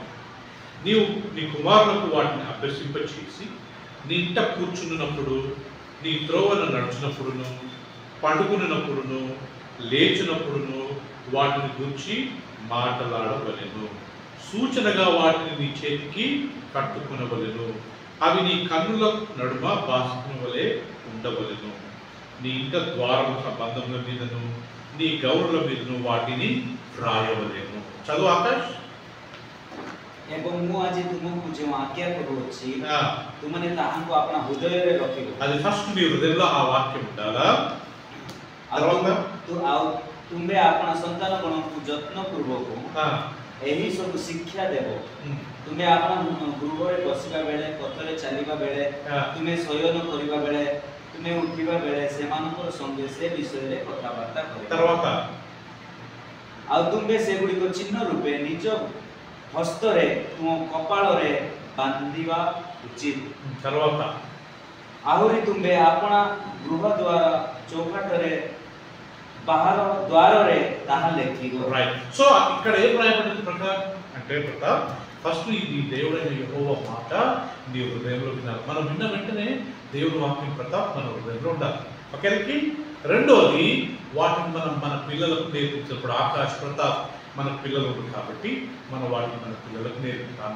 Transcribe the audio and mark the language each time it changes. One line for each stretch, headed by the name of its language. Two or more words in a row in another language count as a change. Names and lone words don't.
Telugu: నీవు నీ కుమారులకు వాటిని అభ్యసింపచేసి నీ ఇంట కూర్చున్నప్పుడు, నీ త్రోవను నడుచున్నప్పుడును, పండుకున్నప్పుడును, లేచినప్పుడును వాటిని గురించి మాట్లాడవలెను. సూచనగా వాటిని నీ చేతికి కట్టుకునవలెను. అవి నీ కన్నుల నడుమ బాసుకుని వలె ఉండవలెను. నీ ఇంట ద్వారము సంబంధముల మీదను, నీ గౌరుల మీదను వాటిని వ్రాయవలెను. చదువు ఆకాష్.
Odia: ଏବଂ ମୁଁ ଆଜି ତୁମକୁ ଯେଉଁ ଆଜ୍ଞା କରୁଅଛି ତୁମେ ତାହାଙ୍କୁ ଆପଣ ହୃଦୟରେ ରଖିବ.
Telugu: అది ఫస్ట్ మీ హృదయంలో ఆ వాక్యం ఉండాలా.
Odia: ଆଉ ତୁମେ ଆପଣ ସନ୍ତାନଗଣଙ୍କୁ ଯତ୍ନପୂର୍ବକ ଏହି ସବୁ ଶିକ୍ଷା ଦେବ. ତୁମେ ଆପଣ ଗୃହରେ ବସିବା ବେଳେ, ପଥରେ ଚାଲିବା ବେଳେ, ତୁମେ ଶୟନ କରିବା ବେଳେ, ତୁମେ ଉଠିବା ବେଳେ ସେମାନଙ୍କର ସଙ୍ଗେ ସେ ବିଷୟରେ କଥାବାର୍ତ୍ତା କରିବ. ଆଉ ତୁମେ ସେଗୁଡ଼ିକ ଚିହ୍ନ ରୂପେ ନିଜ ହସ୍ତରେ ତୁମ କପାଳରେ ବାନ୍ଧିବା ଉଚିତ. ଆହୁରି ତୁମେ ଆପଣା ଗୃହ ଦ୍ୱାର ଚୌକାଟରେ, ବାହାର ଦ୍ୱାରରେ ତାହା ଲେଖିବ.
Telugu: సో ఇక్కడ ఏం రాయబడింది ప్రకారం అంటే ఫస్ట్ ఇది దేవుడైన యెహోవా మాట నీ హృదయంలో వినాలి. మనం విన్న వెంటనే దేవుని వాక్యం ప్రతాప్ మన హృదయంలో ఉండాలి. ఓకేకి. రెండోది వాటిని మనం మన పిల్లలకు నేర్పించినప్పుడు, ఆకాశ్ ప్రతాప్ మన పిల్లలు ఉంటుంది కాబట్టి మనం వాటిని మన పిల్లలకు నేర్పించాలి.